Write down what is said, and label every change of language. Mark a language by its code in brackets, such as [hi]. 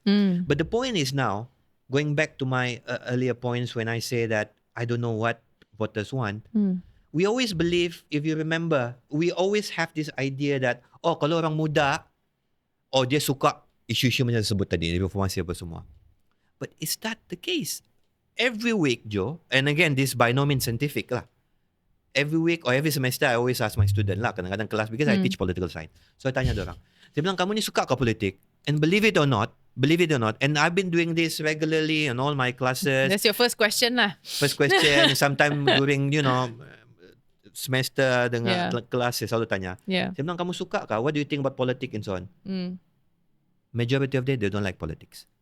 [en] But the point is now, going back to my earlier points when I say that I don't know what voters want, we always believe, if you remember, we always have this idea that, oh, [ms] kalau orang muda, dia suka isu-isu macam sebut tadi, reformasi apa semua. [en] But is that the case? Every week, Joe, and again, this by no means scientific lah. Every week or every semester, I always ask my student lah, [ms] kadang-kadang kelas, [en] because I teach political science. [ms] So I tanya dorang, saya bilang, kamu ni suka ke politik? [en] And believe it or not, and I've been doing this regularly in all my classes. That's your first question lah. First question, sometime during, [ms] semester dengan kelas, saya selalu tanya. Saya bilang, kamu suka ke? [en] What do you think about politics and so on? Majority of them, they don't like politics.